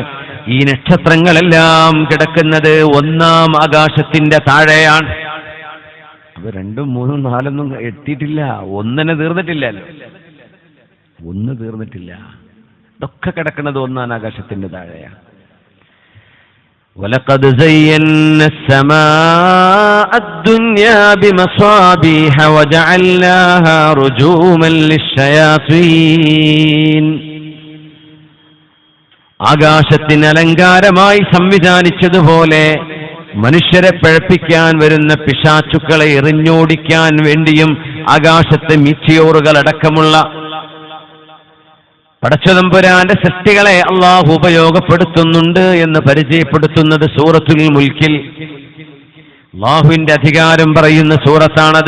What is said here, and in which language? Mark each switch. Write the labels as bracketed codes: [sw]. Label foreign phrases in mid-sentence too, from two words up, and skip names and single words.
[ml] ഈ നക്ഷത്രങ്ങളെല്ലാം കിടക്കുന്നത് ഒന്നാം ആകാശത്തിന്റെ താഴെയാണ്. അപ്പൊ 2, 3, 4 എത്തിയിട്ടില്ല. ഒന്നിനെ തീർന്നിട്ടില്ലല്ലോ. ഒന്ന് തീർന്നിട്ടില്ല. ഇതൊക്കെ കിടക്കുന്നത് ഒന്നാം ആകാശത്തിന്റെ താഴെയാണ്. [ar] وَلَقَدْ زَيَّنَّا السَّمَاءَ الدُّنْيَا بِمَصَابِيحَ وَجَعَلْنَاهَا رُجُومًا لِلشَّيَاطِينِ. [ml] ആകാശത്തിന് അലങ്കാരമായി സംവിധാനിച്ചതുപോലെ മനുഷ്യരെ പിഴപ്പിക്കാൻ വരുന്ന പിശാചുക്കളെ എറിഞ്ഞോടിക്കാൻ വേണ്ടിയും ആകാശത്തെ മീറ്റിയോറുകൾ അടക്കമുള്ള പടച്ചതമ്പുരാന്റെ സൃഷ്ടികളെ അള്ളാഹു ഉപയോഗപ്പെടുത്തുന്നുണ്ട് എന്ന് പരിചയപ്പെടുത്തുന്നത് സൂറത്തുൽ മുൽക്കിൽ അള്ളാഹുവിന്റെ അധികാരം പറയുന്ന സൂറത്താണത്.